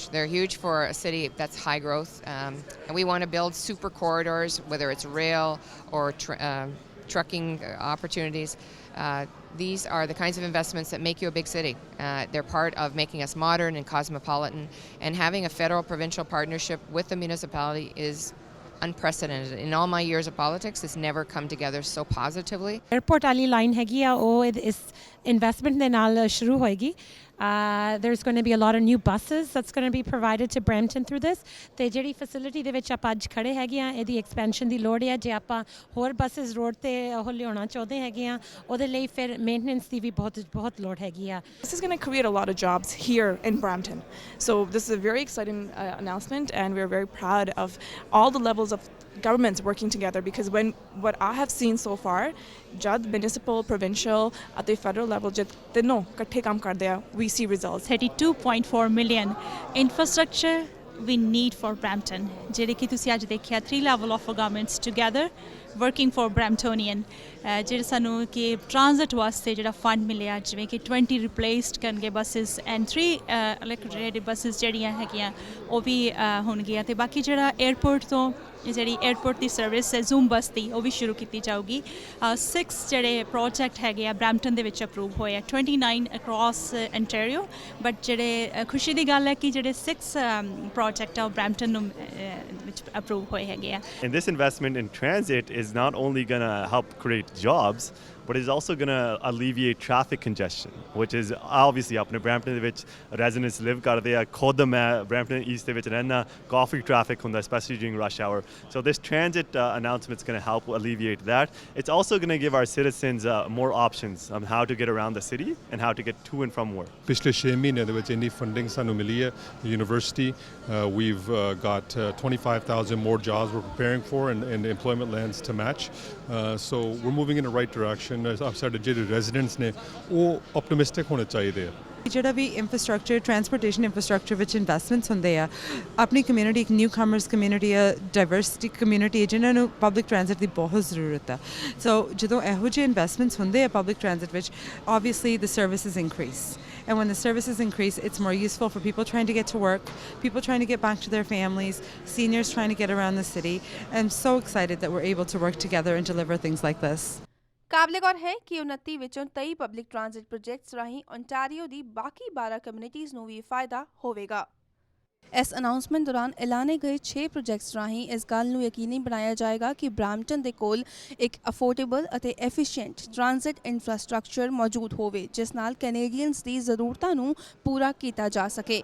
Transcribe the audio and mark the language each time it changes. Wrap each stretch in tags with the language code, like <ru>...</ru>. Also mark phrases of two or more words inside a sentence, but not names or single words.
<en>They're huge for a city that's high growth. And we want to build super corridors, whether it's rail or trucking opportunities. These are the kinds of investments that make you a big city. They're part of making us modern and cosmopolitan. And having a federal-provincial partnership with the municipality is unprecedented. In all my years of politics, it's never come together so positively.</en> <pa>Airport ਵਾਲੀ line ਹੈਗੀ ਆ ਵੋ ਇਸ investment ਦੇ ਨਾਲ ਸ਼ੁਰੂ ਹੋਏਗੀ।</pa> <en>There's going to be a lot of new buses that's going to be provided to Brampton through this.</en> <pa>ਤੇ ਜਿਹੜੀ facility ਦੇ ਵਿੱਚ ਆਪਾਂ ਅੱਜ ਖੜੇ ਹੈਗੇ ਆ ਇਹਦੀ expansion ਦੀ ਲੋੜ ਹੈ। ਜੇ ਆਪਾਂ ਹੋਰ buses road ਤੇ ਉਹ ਲਿਆਉਣਾ ਚਾਹੁੰਦੇ ਹੈਗੇ ਆ ਉਹਦੇ ਲਈ ਫਿਰ maintenance ਦੀ ਵੀ ਬਹੁਤ ਲੋੜ ਹੈਗੀ ਆ।</pa> <en>This is going to create a lot of jobs here in Brampton. So this is a very exciting announcement, and we're very proud of all the levels of governments working together, because what I have seen so far, jad municipal, provincial at the federal level</en> <pa>ਜਦ ਤਿੰਨੋ ਇਕੱਠੇ ਕੰਮ ਕਰਦੇ ਆ,</pa> <en>we see results. 32.4 million infrastructure we need for Brampton.</en> <pa>ਜਿਹੜੇ ਕਿ ਤੁਸੀਂ ਅੱਜ ਦੇਖਿਆ</pa> <en>3 level of governments together working for Bramptonian.</en> <pa>ਜਿਹੜੇ ਸਾਨੂੰ ਕਿ ਟ੍ਰਾਂਜ਼ਿਟ ਵਾਸਤੇ ਜਿਹੜਾ ਫੰਡ ਮਿਲਿਆ, ਜਿਵੇਂ ਕਿ 20 ਰਿਪਲੇਸਡ ਕਰਨਗੇ</pa> <en>buses and 3 electric buses</en> <pa>ਜਿਹੜੀਆਂ ਹੈਗੀਆਂ ਉਹ ਵੀ ਹੋਣਗੀਆਂ। ਅਤੇ ਬਾਕੀ ਜਿਹੜਾ 에ਅਰਪੋਰਟ ਤੋਂ ਜਿਹੜੀ 에ਅਰਪੋਰਟ ਦੀ ਸਰਵਿਸ ਹੈ ਜ਼ੂਮ ਬੱਸ ਦੀ ਉਹ ਵੀ ਸ਼ੁਰੂ ਕੀਤੀ ਜਾਊਗੀ। 6 ਜਿਹੜੇ ਪ੍ਰੋਜੈਕਟ ਹੈਗੇ ਆ ਬ੍ਰੈਂਪਟਨ ਦੇ ਵਿੱਚ ਅਪਰੂਵ ਹੋਏ ਆ, 29 ਅਕ੍ਰੋਸ ontario, ਬਟ ਜਿਹੜੇ ਖੁਸ਼ੀ ਦੀ ਗੱਲ ਹੈ ਕਿ ਜਿਹੜੇ 6 ਪ੍ਰੋਜੈਕਟ ਆ ਉਹ ਬ੍ਰੈਂਪਟਨ ਨੂੰ ਵਿੱਚ ਅਪਰੂਵ ਹੋਏ ਹੈਗੇ ਆ।</pa> <en>And this investment in transit is not only going to help create jobs, but it's also going to alleviate traffic congestion, which is obviously</en> <pa>ਆਪਣੇ Brampton ਦੇ ਵਿੱਚ residents live ਕਰਦੇ ਆ ਖੁਦ ਮੈਂ Brampton East ਦੇ ਵਿੱਚ ਰਹਿਣਾ ਕਾਫੀ traffic ਹੁੰਦਾ</pa> <en>especially during rush hour. So this transit announcement is going to help alleviate that. It's also going to give our citizens more options on how to get around the city and how to get to and from work.</en> <pa>ਪਿਛਲੇ 6 ਮਹੀਨੇ ਦੇ ਵਿੱਚ ਇੰਨੀ ਫੰਡਿੰਗ ਸਾਨੂੰ ਮਿਲੀ ਹੈ</pa> <en>ਯੂਨੀਵਰਸਿਟੀ we've got 25,000 more jobs we're preparing for and employment lands to match. So we're moving in the right direction.</en> <pa>ਸਾਡੇ ਜਿਹੜੇ residents ਨੇ ਉਹ optimistic ਹੋਣੇ ਚਾਹੀਦੇ ਆ ਜਿਹੜਾ ਵੀ</pa> <en>infrastructure transportation infrastructure</en> <pa>ਵਿੱਚ ਇਨਵੈਸਟਮੈਂਟਸ ਹੁੰਦੇ ਆ ਆਪਣੀ ਕਮਿਊਨਿਟੀ ਇੱਕ</pa> <en>newcomers community</en> <pa>ਆ</pa> <en>diversity community</en> <pa>ਜਿਨ੍ਹਾਂ ਨੂੰ</pa> <en>public transit</en> <pa>ਦੀ ਬਹੁਤ ਜ਼ਰੂਰਤ ਆ ਸੋ ਜਦੋਂ ਇਹੋ ਜਿਹੇ ਇਨਵੈਸਟਮੈਂਟਸ ਹੁੰਦੇ ਆ</pa> <en>public transit</en> <pa>ਵਿੱਚ</pa> <en>obviously the services increase and when the services increase it's more useful for people trying to get to work, people trying to get back to their families, seniors trying to get around the city. I'm so excited that we're able to work together and deliver things like this.</en> <pa>ਕਾਬਲੇ-ਗੌਰ ਹੈ ਕਿ 29 ਵਿੱਚੋਂ 23</pa> <en>public transit projects</en> <pa>ਰਾਹੀਂ ਓਨਟਾਰੀਓ ਦੀ ਬਾਕੀ 12 ਕਮਿਊਨਿਟੀਜ਼ ਨੂੰ ਵੀ ਫਾਇਦਾ ਹੋਵੇਗਾ। ਇਸ ਅਨਾਉਂਸਮੈਂਟ ਦੌਰਾਨ ਐਲਾਨੇ ਗਏ 6 ਪ੍ਰੋਜੈਕਟਸ ਰਾਹੀਂ ਇਸ ਗੱਲ ਨੂੰ ਯਕੀਨੀ ਬਣਾਇਆ ਜਾਏਗਾ ਕਿ ਬ੍ਰੈਂਪਟਨ ਦੇ ਕੋਲ ਇੱਕ ਅਫੋਰਡੇਬਲ ਅਤੇ</pa> <en>efficient transit infrastructure</en> <pa>ਮੌਜੂਦ ਹੋਵੇ ਜਿਸ ਨਾਲ ਕੈਨੇਡੀਅਨਸ ਦੀ ਜ਼ਰੂਰਤਾਂ ਨੂੰ ਪੂਰਾ ਕੀਤਾ ਜਾ ਸਕੇ।</pa>